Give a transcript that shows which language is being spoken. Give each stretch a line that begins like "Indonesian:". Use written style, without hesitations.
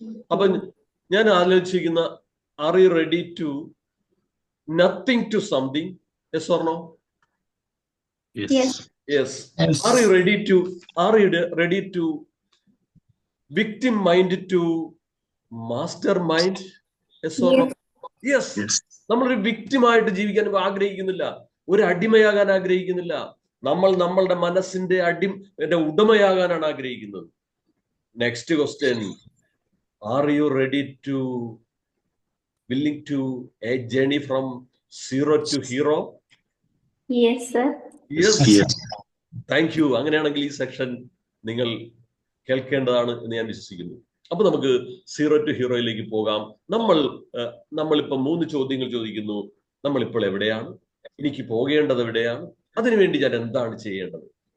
Malayalam: അപ്പൊ ഞാൻ ആലോചിക്കുന്ന,
English: Are you ready to nothing to something? Yes or no? Yes. Yes. Are you ready to victim mind to master mind? Yes or no? Yes. Yes.
Malayalam: നമ്മളൊരു വിക്ടിമായിട്ട് ജീവിക്കാൻ ആഗ്രഹിക്കുന്നില്ല, ഒരു അടിമയാകാൻ ആഗ്രഹിക്കുന്നില്ല. നമ്മൾ നമ്മളുടെ മനസ്സിന്റെ ഉടമയാകാനാണ് ആഗ്രഹിക്കുന്നത്.
English: Next question, are you ready to willing to a journey from zero to hero? Yes, sir. Yes. Yes. Thank you.
Malayalam: അങ്ങനെയാണെങ്കിൽ ഈ സെക്ഷൻ നിങ്ങൾ കേൾക്കേണ്ടതാണ് എന്ന് ഞാൻ വിശ്വസിക്കുന്നു. അപ്പൊ നമുക്ക് സീറോ ടു ഹീറോയിലേക്ക് പോകാം. നമ്മളിപ്പോ 3 ചോദ്യങ്ങൾ ചോദിക്കുന്നു. നമ്മളിപ്പോൾ എവിടെയാണ്? എനിക്ക് പോകേണ്ടത് എവിടെയാണ്? അതിനുവേണ്ടി ഞാൻ എന്താണ് ചെയ്യേണ്ടത്?